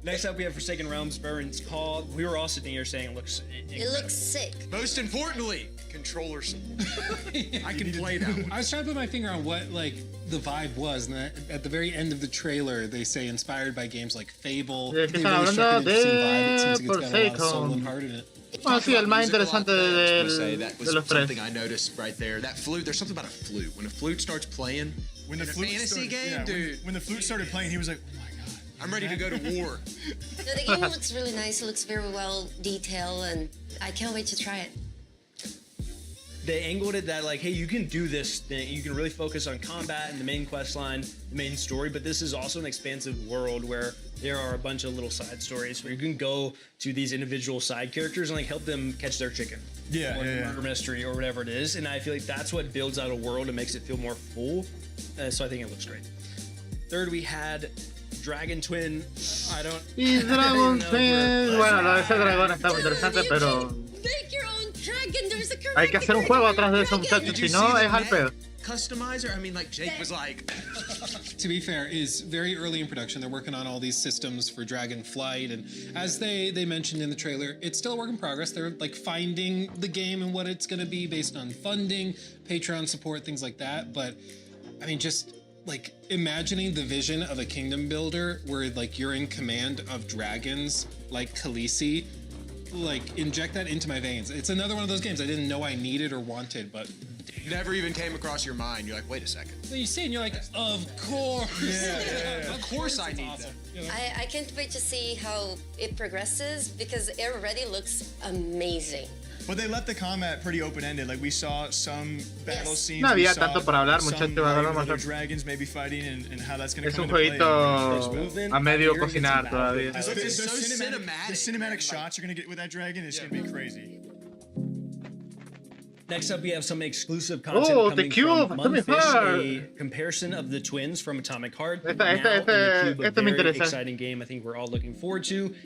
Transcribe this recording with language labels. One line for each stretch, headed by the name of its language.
English: Next up, we have Forsaken Realms, Baron's Call. We were all sitting here saying it looks incredible. It looks sick. Most importantly, controller support. I can play that one. I was trying to put my finger on what like the vibe was, and at the very end of the trailer, they say inspired by games like Fable. They really struck an interesting vibe. It seems like it's got a lot of soul and heart in it.
Spanish: Bueno, sí, el más interesante de los tres.
English: Something I noticed right there. That flute, there's something about a flute. When a flute starts playing, when the flute fantasy game, dude. When the flute started playing, he was like, oh my god, I'm ready to go to war. No, the game looks really nice. It looks very well detailed, and I can't wait to try it. They angled it that like, hey, you can do this thing. You can really focus on combat and the main quest line, the main story, but this is also an expansive world where there are a bunch of little side stories where you can go to these individual side characters and like help them catch their chicken. Yeah, or murder mystery or whatever it is. And I feel like that's what builds out a world and makes it feel more full. So I think it looks great. Third, we had Dragon Twin. I don't.
Spanish: Y Dragon Twin. Bueno, lo de ese dragón está muy interesante, pero.
English: Make your own dragon. There's a
Spanish: Hay que hacer un juego atrás de eso, muchachos. Si no, es al pedo.
English: Customizer? I mean, like Jake was like. To be fair, is very early in production. They're working on all these systems for Dragonflight, and as they mentioned in the trailer, it's still a work in progress. They're like finding the game and what it's going to be based on funding, Patreon support, things like that. But I mean, just like imagining the vision of a kingdom builder where like you're in command of dragons like Khaleesi, like inject that into my veins. It's another one of those games I didn't know I needed or wanted, but never even came across your mind. You're like, wait a second. So you see it and you're like, of course. Of course I need that. I can't wait to see how it progresses because it already looks amazing. But they left the combat pretty open-ended. Like we saw some battle scenes.
Spanish: No había tanto para hablar, muchachos.
English: Dragons maybe fighting and how that's going to
Spanish: Es
English: come into play.
Spanish: jueguito a medio cocinar todavía.
English: It's so cinematic. The cinematic shots you're going to get with that dragon is going to be crazy. Next up, we have some exclusive content coming from Mundfish, a comparison of the twins from Atomic Heart. Now in the Cube, a very exciting game I think we're all looking forward to.